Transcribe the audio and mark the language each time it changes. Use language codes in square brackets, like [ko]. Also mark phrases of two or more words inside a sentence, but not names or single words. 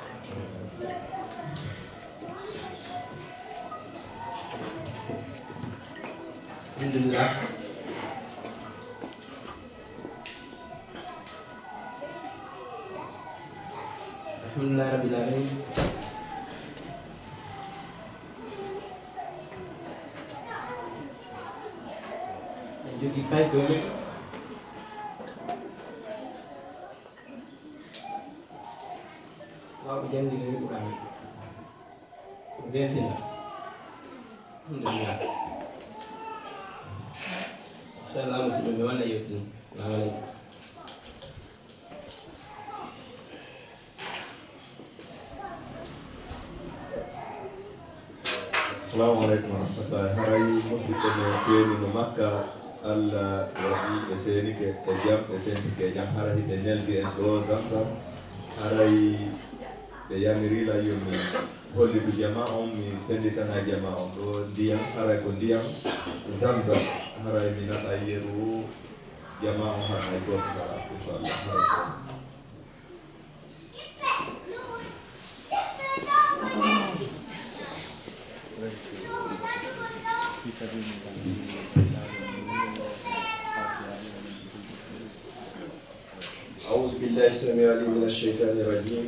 [ar] Alhamdulillah. الحمد لله رب العالمين. [ff] Jogi pay ko men waaw janggi ni Quran bentina. [ar] Alhamdulillah. السلام عليكم ورحمة الله. السلام عليكم. السلام عليكم ورحمة الله [ff] haray musidɓe ɓe seeni no makka allah waɗi ɓe seeni ke e jam ɓe seeni ke jam hara hiɓe neldi en ɗo Zamzam haray ɓe yamirila yomi hollidu jama on mi senditana jama on ɗo ndiyam haray ko ndiyam Zamzam haray mi naɗa yeru jama on haray goto sala inchallah haray ko [ar] أعوذ بالله السميع العليم من الشيطان الرجيم.